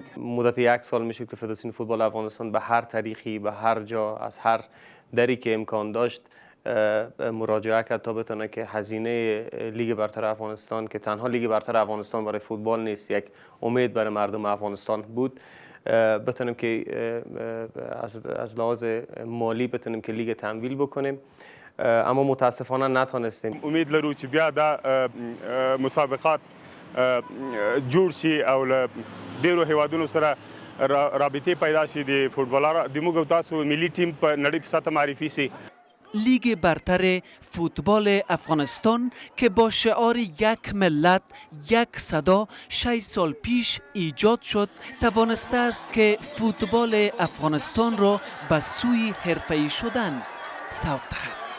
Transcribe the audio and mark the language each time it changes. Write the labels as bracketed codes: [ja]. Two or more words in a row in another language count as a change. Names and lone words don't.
[fa] مدت 1 سال میشه که فدراسیون فوتبال افغانستان به هر طریقی به هر جا از هر دری که امکان داشت مراجعه کرد تا بتونه که هزینه لیگ برتر افغانستان که تنها لیگ برتر افغانستان برای فوتبال نیست، یک امید برای مردم افغانستان بود، بتونیم که از لحاظ مالی بتونیم که لیگ تمویل بکنیم، اما متاسفانه نتونستیم. [ps] امید لرو چې بیا دا مسابقات جوړ شي او له ډیرو هیوادونو سره رابطه پیدا شي د فوتبالر د موږ تاسو ملي ټیم په نړۍ په سطح معرفي شي. [fa] لیگ برتر فوتبال افغانستان که با شعار یک ملت یک صدا 6 سال پیش ایجاد شد توانسته است که فوتبال افغانستان را به سوی حرفه‌ای شدن سوق دهد.